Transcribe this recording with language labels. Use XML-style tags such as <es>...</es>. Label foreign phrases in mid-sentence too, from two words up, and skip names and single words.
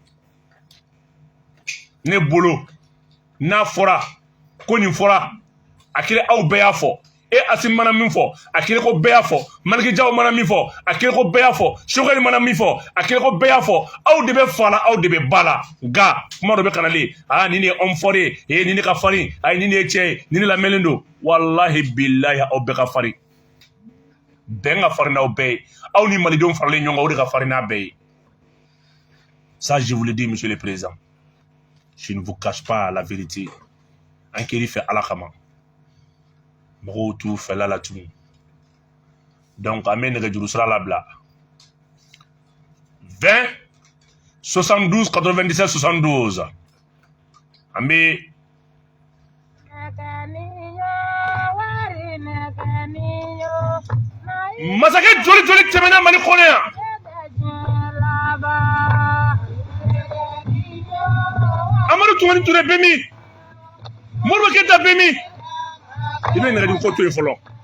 <bm>ne bolo n'a fɔra ko nin fɔra a kɛra aw bɛɛ y'a fɔ e Assimi mana min fɔ a kɛra ko bɛɛ y'a fɔ Maliki Jaw mana min fɔ a kɛra ko bɛɛ y'a fɔ Sogɛli mana min fɔ a kɛra ko bɛɛ y'a fɔ aw de bɛ fa la aw de bɛ ba la nka kuma dɔ bɛ kanalen nin de ye</bm> <fr>homme fort</fr> <bm>ye nin de ka farin nin de ye cɛ ye nin de lamɛnlen don</bm> <ar>والله بالله</ar> <bm>aw bɛɛ ka farin bɛn ka farin n'aw bɛɛ ye aw ni malidenw faralen ɲɔgɔn kan o de ka farin n'a bɛɛ ye</bm> <fr>ça je vous le dis monsieur le président je ne vous cache pas la vérité</fr> <bm>an kɛr'i fɛ ala kama mɔgɔw t'u fɛla la tugun donc an bɛ nɛgɛjuru sira labila 20 72 97 72 an bɛ masakɛ joli joli tɛmɛna Mali kɔnɔ yan Amadu Tumani Ture bɛ min Modibo Keyita bɛ min i bɛ nɛgɛjuru ko to yen fɔlɔ</bm>